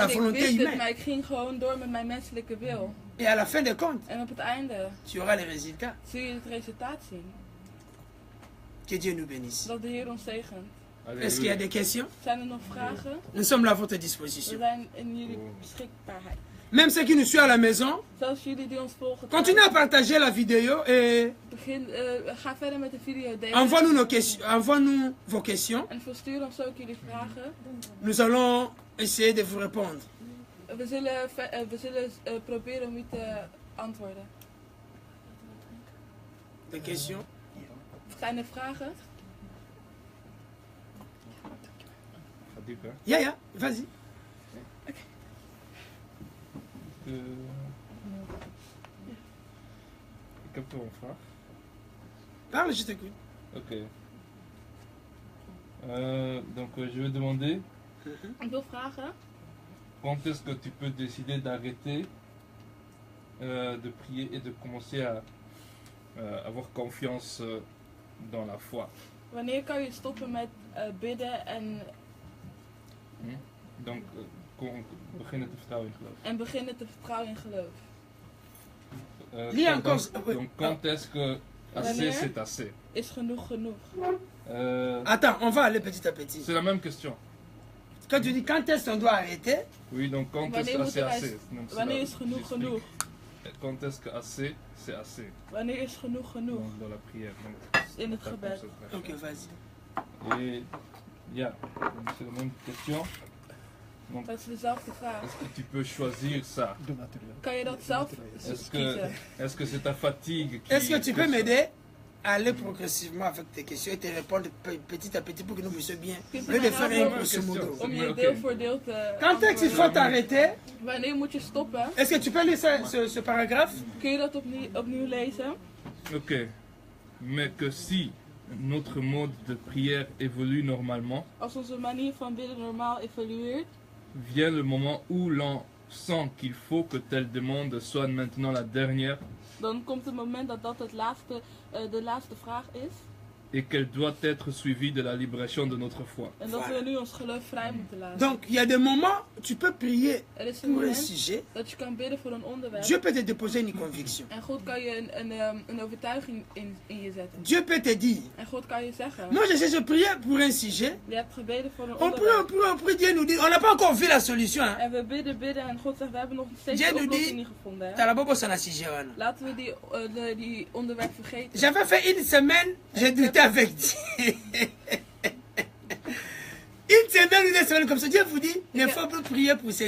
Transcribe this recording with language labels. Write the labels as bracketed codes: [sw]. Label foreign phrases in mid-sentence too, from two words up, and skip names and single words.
[nl] En ik [fr] volonté [nl] wist het, [fr] humaine. [nl] maar ik ging gewoon door met mijn menselijke wil. [fr] Et à la fin des comptes, [nl] En op het einde [fr] tu auras les résultats. [nl] zul je het resultaat zien. [fr] Que Dieu nous bénisse. [nl] Dat de Heer ons zegent. [fr] Est-ce qu'il y a des questions? [nl] Zijn er nog vragen? [fr] Nous sommes là à votre [nl] We [fr] disposition. [nl] zijn in jullie beschikbaarheid. [fr] Même ceux qui nous suivent à la maison, [nl] Zelfs jullie die ons volgen. [fr] continuez à partager la vidéo et [nl] Ga verder met de video delen. [fr] envoie-nous nos questions, envoie-nous vos questions. [nl] En verstuur ons ook jullie vragen. [fr] Nous allons essayer de vous répondre. [nl] We zullen proberen om u te antwoorden. [fr] Des questions? [nl] Zijn er vragen? Gaat diep, hè? [fr] Ya, vas-y. [nl] Ik heb toch een vraag. [fr] Parle, je t'écoute. Ok. Donc je vais demander [nl] Ik wil vragen. [fr] quand est-ce que tu peux décider d'arrêter de prier et de commencer à avoir confiance dans la foi. [nl] Wanneer kan je stoppen met bidden Donc beginnen te vertrouwen in geloof. en beginnen te vertrouwen in geloof? [fr] Lis encore. Donc quand est-ce que assez [nl] Wanneer? [fr] c'est assez? [nl] Is genoeg genoeg? [fr] Attends, on va aller petit à petit. C'est la même question. Quand tu dis quand est-ce qu'on doit arrêter, Oui, donc quand est-ce [nl] Wanneer [fr] que assez [nl] moeten wij- [fr] assez? Donc, c'est [nl] Wanneer [fr] la- [nl] is genoeg [fr] j'explique. [nl] genoeg? [fr] Quand est-ce que assez c'est assez [nl] Wanneer is genoeg genoeg? [fr] dans la prière. Donc, [nl] In het [fr] ta [nl] gebed. [fr] concentration. ok, vas-y. Et yeah, donc c'est la même question. Donc, [nl] Dat is dezelfde vraag. [fr] est-ce que tu peux choisir ça? [nl] Kan je dat zelf kiezen? [fr] Est-ce que c'est ta fatigue qui... Est-ce que tu peux m'aider à aller progressivement avec tes questions et te répondre petit à petit pour que nous puissions bien, au lieu de faire un grosso modo. [nl] Om je deel voor deel te [fr] Quand est-ce qu'il faut t'arrêter? [nl] Wanneer moet je stoppen? [fr] Est-ce que tu peux lire ce paragraphe? [nl] Kun je dat opnieuw lezen? Ok. [fr] Mais que si notre mode de prière évolue normalement, [nl] Als onze manier van bidden normaal evolueert, [fr] vient le moment où l'on sent qu'il faut que telle demande soit maintenant la dernière [nl] dan komt het moment dat de laatste vraag is. [fr] et qu'elle doit être suivie de la libération de notre foi. [nl] En dat we nu ons geloof vrij moeten laten. [fr] Donc, il y a des moments où tu peux prier [nl] Er is een [fr] pour un [nl] moment [fr] sujet. [nl] dat je kan bidden voor een onderwerp. [fr] Dieu peut te déposer une conviction. [nl] En God kan je een overtuiging in je zetten. [fr] Dieu peut te dire, [nl] En God kan je zeggen, [fr] moi j'ai prié pour un sujet. [nl] je hebt gebeden voor een [fr] On [nl] onderwerp. [fr] prie, Dieu nous dit, on n'a pas encore vu la solution. Hein. [nl] En we bidden en God zegt, we hebben nog steeds [fr] Dieu [nl] de [fr] nous [nl] oplossing [fr] dit, [nl] niet gevonden. [fr] t'as la bobo sur la sujet. Wana. [nl] Laten we die onderwerp vergeten. [fr] J'avais fait une semaine, j'ai douté avec Dieu. Une semaine ou 2 semaines comme ça, Dieu vous dit, il ne faut plus prier pour ces